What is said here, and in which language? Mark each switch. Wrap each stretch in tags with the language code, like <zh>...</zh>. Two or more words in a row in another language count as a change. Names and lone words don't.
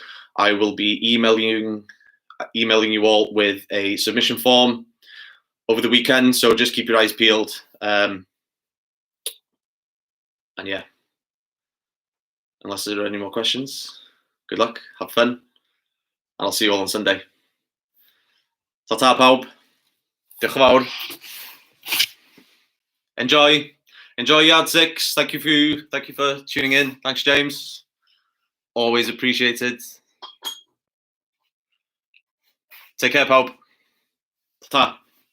<en>I will be emailing you all with a submission form over the weekend, so just keep your eyes peeled. And yeah, unless there are any more questions, good luck, have fun, and I'll see you all on Sunday.</en> <cy>Ta-ta, pawb. Diolch yn fawr.</cy> <en>Enjoy Yard 6. Thank you for tuning in. Thanks, James. Always appreciated. Take care, pawb. Ta-ta.</en>